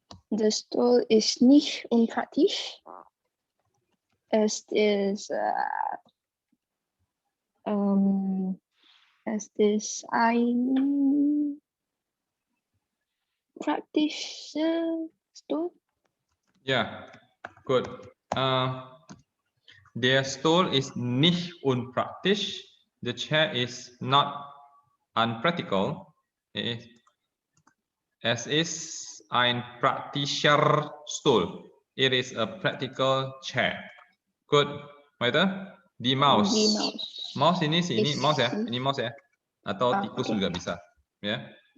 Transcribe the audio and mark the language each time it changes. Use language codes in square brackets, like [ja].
[de] Der Stuhl ist nicht unpraktisch. Es ist ein praktischer Stuhl. Ja, gut. Der Stuhl ist nicht unpraktisch. [en] The chair is not unpractical. [de] Es ist ein praktischer Stuhl. [en] It is a practical chair. Good. [de] Weiter. Die Maus. Die Maus. [id] Maus ini sini Is- mouse ya. Ini mouse ya. Atau tikus [en] okay. [id] juga bisa. Ya.